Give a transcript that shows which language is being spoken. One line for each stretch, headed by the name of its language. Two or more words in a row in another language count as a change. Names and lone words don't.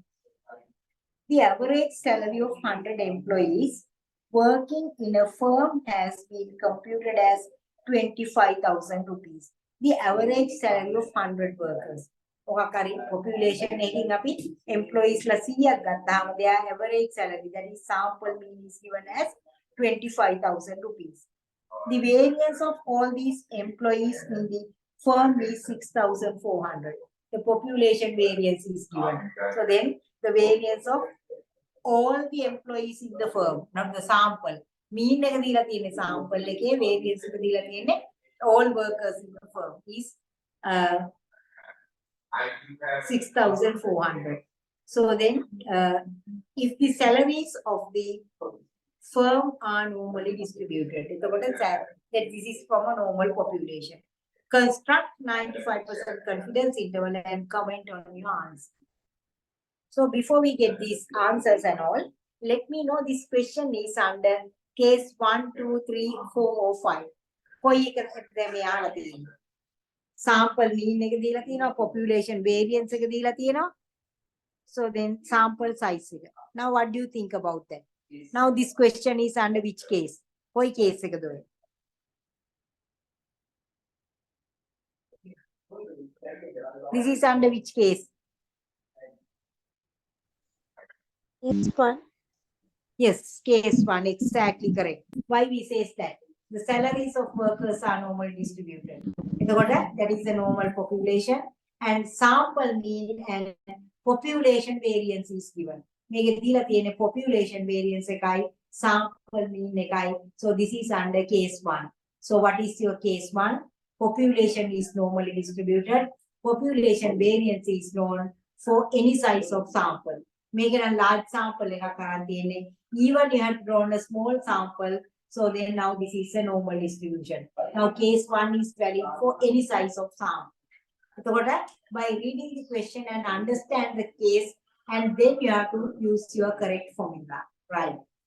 English: The average salary of 100 employees working in a firm has been computed as 25,000 rupees. The average salary of 100 workers. Okakari population
Sinhala: එකකින් අපි
English: employees
Sinhala: ලා 100ක් ගත්තාම
English: their average salary, that is sample mean, is given as 25,000 rupees. The variance of all these employees in the firm is 6,400. The population variance is given. So then the variance of all the employees in the firm, not the sample. Mean
Sinhala: එක දීලා තියෙන්නේ
English: sample එකේ, variance
Sinhala: එක දීලා තියෙන්නේ
English: all workers in the firm is 6,400. So then if the salaries of the firm are normally distributed, that this is from a normal population. Construct 95% confidence interval and comment on your answer. So before we get these answers and all, let me know this question is under case 1, 2, 3, 4 or 5.
Sinhala: කොයි එකකටද මේ අහලා තියෙන්නේ?
English: Sample mean
Sinhala: එක දීලා තියෙනවා,
English: population variance
Sinhala: එක දීලා තියෙනවා.
English: So then sample size එක. Now what do you think about that? Now this question is under which case?
Sinhala: කොයි case එකද ඔය?
English: This is under which case? It's one. Yes, case 1, exactly correct. Why we say that? The salaries of workers are normally distributed. That is the normal population, and sample mean and population variance is given.
Sinhala: මේකේ දීලා තියෙන්නේ
English: population variance
Sinhala: එකයි
English: sample mean
Sinhala: එකයි.
English: So this is under case 1. So what is your case 1? Population is normally distributed. Population variance is known for any size of sample. Make a large sample
Sinhala: එකක් අරන් තියෙන්නේ.
English: Even you have drawn a small sample, so then now this is a normal distribution. Now case 1 is valid for any size of sample. So by reading the question and understand the case, and then you have to use your correct formula, right?